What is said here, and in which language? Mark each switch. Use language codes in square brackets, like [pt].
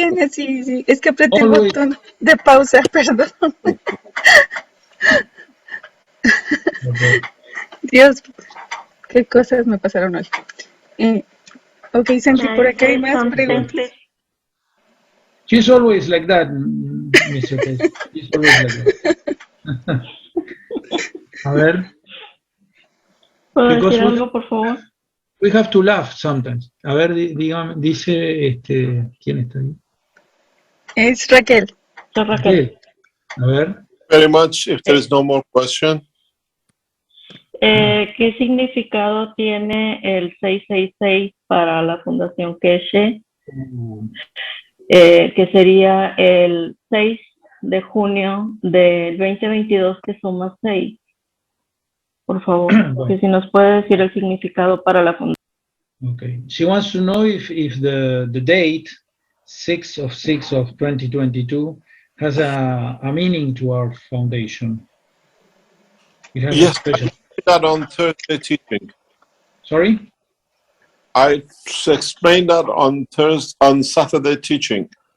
[es] sí, es que apreté el botón de pausa, perdón. Dios, qué cosas me pasaron hoy. Ok, Santi, por acá hay más preguntas. [en] She's always like that, Mr. Keshe. She's always like that. [es] A ver. ¿Puedo decir algo, por favor? [en] We have to laugh sometimes. [es] A ver, dígame, dice, ¿quién está ahí? Es Raquel. Soy Raquel. A ver. [en] Very much, if there is no more question. [es] ¿Qué significado tiene el 666 para la Fundación Keshe? Que sería el 6 de junio del 2022 que suma 6. Por favor, que si nos puede decir el significado para la fundación. [en] Okay. She wants to know if the date 6 of 2022 has a meaning to our foundation. It has Yes, a special... I did that on Thursday teaching. Sorry? I explained that on Saturday teaching.